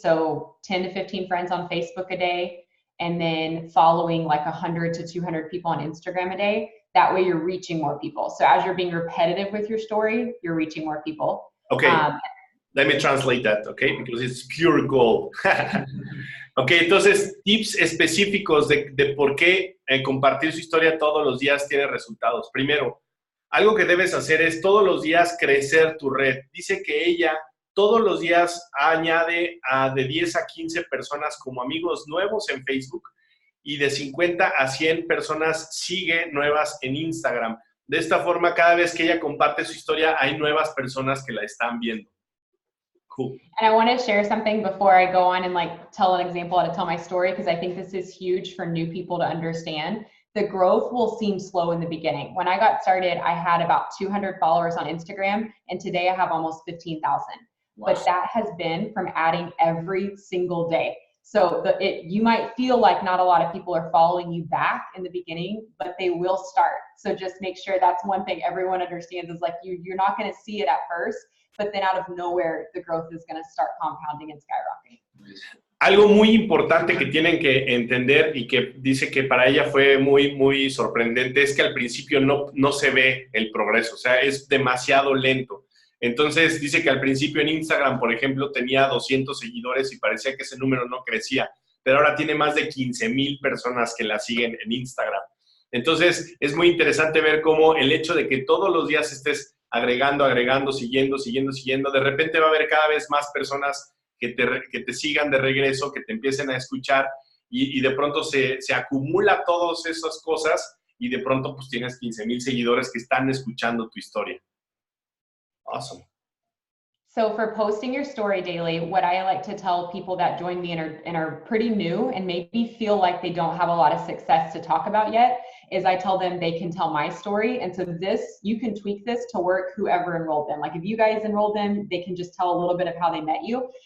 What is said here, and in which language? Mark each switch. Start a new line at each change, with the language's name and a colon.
English: So 10 to 15 friends on Facebook a day, and then following like 100 to 200 people on Instagram a day. That way you're reaching more people. So as you're being repetitive with your story, you're reaching more people. Okay, let me translate that, okay? Because it's pure gold.
Spanish: Okay, entonces, tips específicos de por qué compartir su historia todos los días tiene resultados. Primero, algo que debes hacer es todos los días crecer tu red. Dice que ella todos los días añade de 10 a 15 personas como amigos nuevos en Facebook, y de 50 a 100 personas sigue nuevas en Instagram. De esta forma, cada vez que ella comparte su historia, hay nuevas personas que la están viendo.
English: Cool. And I want to share something before I go on and like tell an example how to tell my story, because I think this is huge for new people to understand. The growth will seem slow in the beginning. When I got started, I had about 200 followers on Instagram, and today I have almost 15,000. Wow. But that has been from adding every single day. So you might feel like not a lot of people are following you back in the beginning, but they will start. So just make sure that's one thing everyone understands is like you're not going to see it at first, but then out of nowhere, the growth is going to start compounding and skyrocketing.
Spanish: Algo muy importante que tienen que entender y que dice que para ella fue muy, muy sorprendente es que al principio no se ve el progreso, o sea, es demasiado lento. Entonces, dice que al principio en Instagram, por ejemplo, tenía 200 seguidores y parecía que ese número no crecía, pero ahora tiene más de 15,000 personas que la siguen en Instagram. Entonces, es muy interesante ver cómo el hecho de que todos los días estés agregando, siguiendo, de repente va a haber cada vez más personas que te sigan de regreso, que te empiecen a escuchar y de pronto se acumula todas esas cosas y de pronto pues tienes 15,000 seguidores que están escuchando tu historia.
English: Awesome. So for posting your story daily, what I like to tell people that join me and are pretty new and maybe feel like they don't have a lot of success to talk about yet is I tell them they can tell my story. And so you can tweak this to work whoever enrolled them. Like if you guys enrolled them, they can just tell a little bit of how they met you.